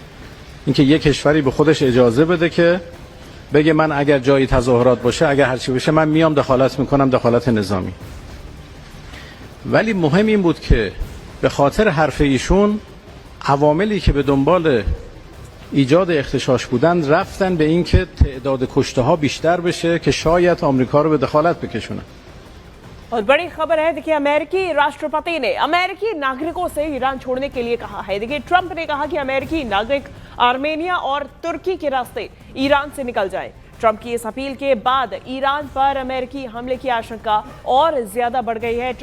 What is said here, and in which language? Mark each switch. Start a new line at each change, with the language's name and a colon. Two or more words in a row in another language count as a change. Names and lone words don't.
Persian: اینکه یک کشوری به خودش اجازه بده که بگه من اگر جایی تظاهرات باشه، اگر هرچی بشه، من میام دخالت میکنم، دخالت نظامی. ولی مهم این بود که به خاطر حرف ایشون عواملی که به دنبال ایجاد اغتشاش بودن رفتن به این که تعداد کشته ها بیشتر بشه که شاید آمریکا رو به دخالت بکشونن.
Hindi: और बड़ी खबर है, देखिए अमेरिकी राष्ट्रपति ने अमेरिकी नागरिकों से ईरान छोड़ने के लिए कहा है। देखिए ट्रंप ने कहा कि अमेरिकी नागरिक आर्मेनिया और तुर्की के रास्ते ईरान से निकल जाएं। ट्रंप की इस अपील के बाद ईरान पर अमेरिकी हमले की आशंका और ज्यादा बढ़ गई है।